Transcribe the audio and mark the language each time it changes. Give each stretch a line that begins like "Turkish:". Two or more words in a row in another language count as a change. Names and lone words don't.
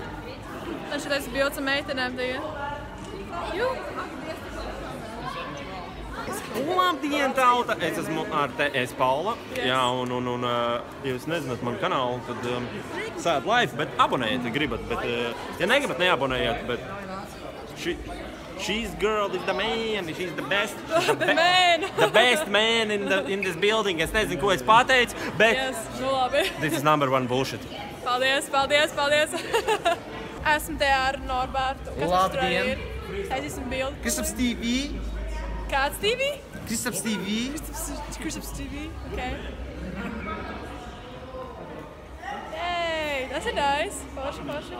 Latvian: Un šeit esmu bildes ar meitenēm tagad. Jū! Labdien, tauta! Es esmu ar TS Paula. Jā, un jūs nezināt manu kanālu, tad sēd live, bet abonējiet, ja gribat. Bet, ja negribat, neabonējiet, bet
English: she's girl is the man, she's the best. The best man in this building.
Latvian: Es nezinu, ko es pateicu, bet Yes, nu labi.
English: this is number one bullshit.
Latvian: Paldies, paldies, paldies. Esmu te ar Norbertu. Kas mums tur arī ir? Aiziesim bildi. Kristaps TV. Kāds TV? Kristaps TV. Kristaps TV, ok. Yay, tas ir nice. Forši.